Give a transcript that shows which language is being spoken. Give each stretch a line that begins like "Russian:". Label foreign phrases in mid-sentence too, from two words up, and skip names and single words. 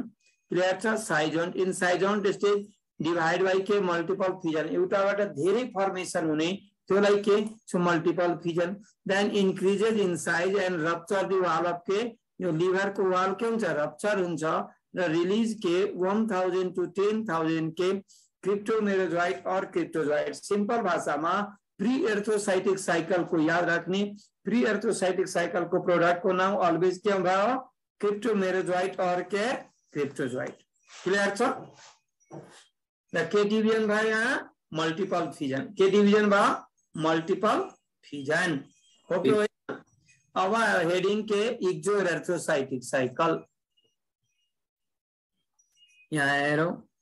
Nepali: क्लियर छ
English: schizont in schizont stage divide by के multiple fission
Nepali: एउटाबाट धेरै फर्मेसन हुने त्यसलाई के छ
English: multiple fission then increases in size and rupture the wall of
Nepali: के यो लिभर को वाल के हुन्छ रप्चर हुन्छ र
English: रिलीज के 1000 to 10,000 के क्रिप्टोमेरोजोइड और क्रिप्टोजोइड।
Nepali: सिंपल भाषामा
English: pre erythrocytic cycle
Nepali: को याद राख्ने
English: pre erythrocytic cycle
Nepali: को प्रोडक्ट को नाम ऑलवेज के भयो क्रिप्टोमेरोजोइट और के क्रिप्टोजोइट। क्लियर छ? के डिवीजन भयो यहाँ
English: multiple fission,
Nepali: के डिवीजन भयो
English: multiple fission.
Nepali: ओके, अब हेडिंग के
English: exo erythrocytic cycle
Nepali: यहाँ हेरौं।